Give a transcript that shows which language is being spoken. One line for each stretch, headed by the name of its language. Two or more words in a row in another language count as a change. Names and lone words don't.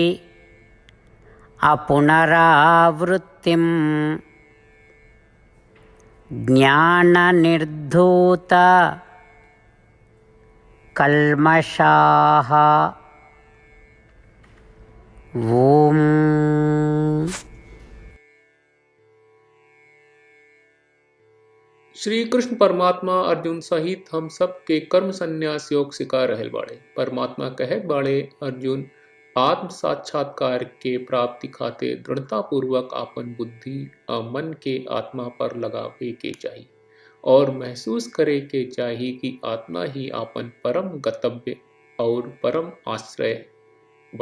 Sanskrit: अपुनरावृत्तिं ज्ञाननिर्धूत कल्मषाः। ओम।
Bhojpuri: श्री कृष्ण परमात्मा अर्जुन सहित हम सब के कर्म संन्यास योग सिखा रहल बाड़े। परमात्मा कहत बाड़े, अर्जुन आत्म साक्षात्कार के प्राप्ति खातिर दृढ़ता पूर्वक आपन बुद्धि और मन के आत्मा पर लगावे के चाहिए और महसूस करे के चाहिए कि आत्मा ही आपन परम गंतव्य और परम आश्रय बा।